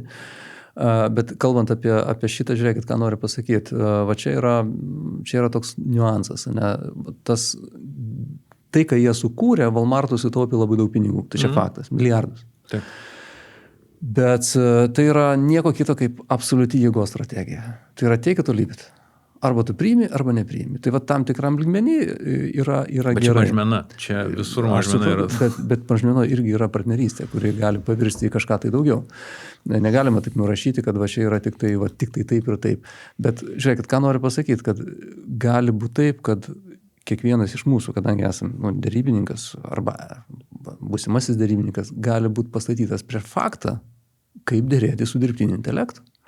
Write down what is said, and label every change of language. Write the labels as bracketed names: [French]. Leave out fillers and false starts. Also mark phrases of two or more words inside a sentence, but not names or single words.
[Lithuanian] Bet kalbant apie šitą, žiūrėkit, ką noriu pasakyti, čia yra toks niuansas, ne? Tai, ką jie sukūrė, Walmartui sutaupė labai daug pinigų, tai čia faktas, milijardus. Taip. Bet tai yra nieko kito kaip absoliuti jėgos strategija. Tai yra [English] take it or leave it. [Lithuanian] Arba tu priimi, arba nepriimi. Tai tam tikram lygmenį yra gerai. Bet čia mažmena, čia visur mažmena yra. Bet mažmena irgi yra partnerystė, kuri gali pavirsti į kažką tai daugiau. Negalima taip nurašyti, kad čia yra tik tai taip ir taip. Bet žiūrėkit, ką noriu pasakyti, kad gali būti taip, kad kiekvienas iš mūsų, kadangi esame derybininkas arba būsimasis derybininkas, gali būti pastatytas prieš faktą, kaip dėrėti su dirbtiniu intelektu.